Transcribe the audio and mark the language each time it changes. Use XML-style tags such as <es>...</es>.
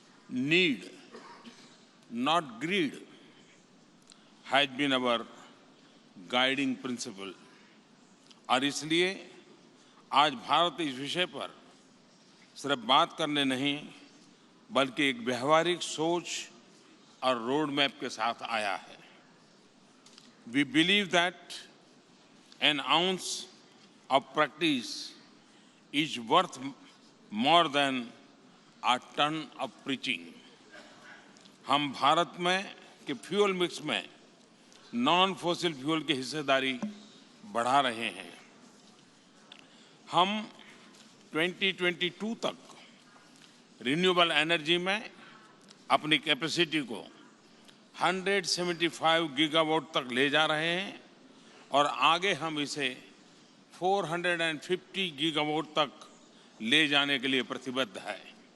<en>need, not greed, has been our guiding principle</en> <hi>और इसलिए आज भारत इस विषय पर सिर्फ बात करने नहीं बल्कि एक व्यवहारिक सोच और रोड मैप के साथ आया है।</hi> <en>We believe that an ounce of practice is worth more than a ton of preaching.</en> <hi>हम भारत में कि फ्यूल मिक्स में नॉन फॉसिल फ्यूल की हिस्सेदारी बढ़ा रहे हैं। हम 2022 तक रिन्यूएबल एनर्जी में अपनी कैपेसिटी को 175 गीगावाट तक ले जा रहे हैं और आगे हम इसे 450 गीगावाट तक ले जाने के लिए प्रतिबद्ध है।</hi>